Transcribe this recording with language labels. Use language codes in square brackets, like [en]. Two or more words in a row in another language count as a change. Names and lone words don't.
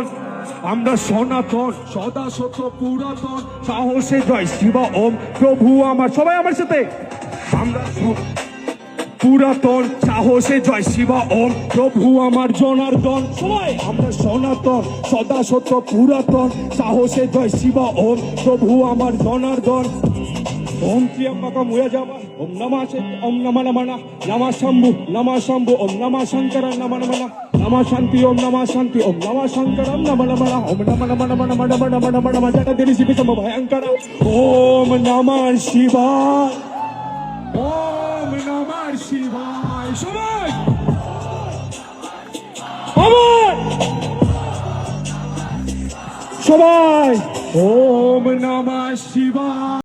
[bn] আমরা সনাতন সদা সত্য পুরাতন, সাহসে জয় শিবা ওম প্রভু আমার, সবাই আমার সাথে, আমরা পুরাতন সাহসে জয় শিবা ওম প্রভু আমার জনার্দন। সবাই আমরা সনাতন সদা সত্য পুরাতন, সাহসে জয় শিবা ওম প্রভু আমার জনার্দন। [sa] ওম ত্র্যম্বকম যজামহে ওম নমঃ ওম নমঃ নমঃ নমঃ শম্ভু নমঃ শম্ভু ওম নমঃ শঙ্করায় নমঃ নমঃ নমঃ শান্তি ওম নমঃ শান্তি ওম নমঃ শঙ্করায় নমঃ নমঃ ওম নমঃ নমঃ নমঃ নমঃ নমঃ নমঃ নমঃ নমঃ জগদ্দেবী শিব সম ভয়ঙ্কর ওম নমঃ শিবায় ওম নমঃ শিবায়। [bn] সবাই সবাই [sa] ওম নমঃ শিবায়।